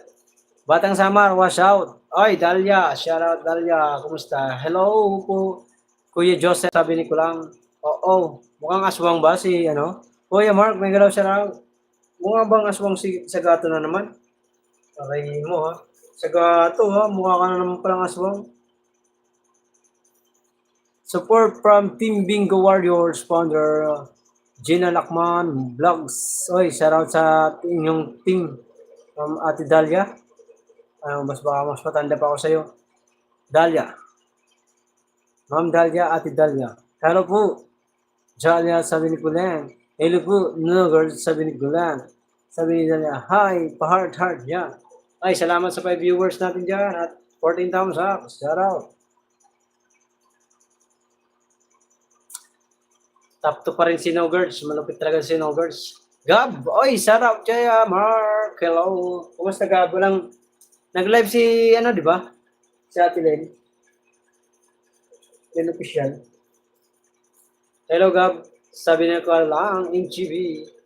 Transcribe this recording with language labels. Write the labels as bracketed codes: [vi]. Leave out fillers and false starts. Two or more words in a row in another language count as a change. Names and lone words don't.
[tl] Batang Samar, [en] wash out. [tl] Oy, Dalia, [en] shout out [tl] Dalia, kumusta? Hello po, Kuya Joseph, sabi ni Kulang. Oo, mukhang aswang ba si, ano? Kuya Mark, may galaw [en] shout out. [tl] Mukha bang aswang si Sagato na naman? Aray mo ha. Sagato ha, mukha ka na naman palang aswang. [en] Support from Team Bingo Warriors founder Gina Lakman Vlogs. [tl] Oy, shoutout sa inyong team. Ate Dalia. Mas matanda pa ako sa iyo. Dalia. Ma'am Dalia, Ate Dalia. Hello po. Dalia, sabi ni Kulen. Hello po, no girls, sabi ni Kulen. Sabi ni Dalia, hi, pa-heart, yan. Ay, salamat sa 5 viewers natin dyan at 14 [en] thumbs up. Shout out. [tl] Top 2 pa rin si No Girls. Malupit talaga si No Girls. Gab! Oy, [en] shout out [tl] kaya Mark. Hello. Kumusta Gab? Walang nag-live si, ano, di ba? Si Ate Len. Len Official. Hello Gab. Sabi na ko lang, MGB.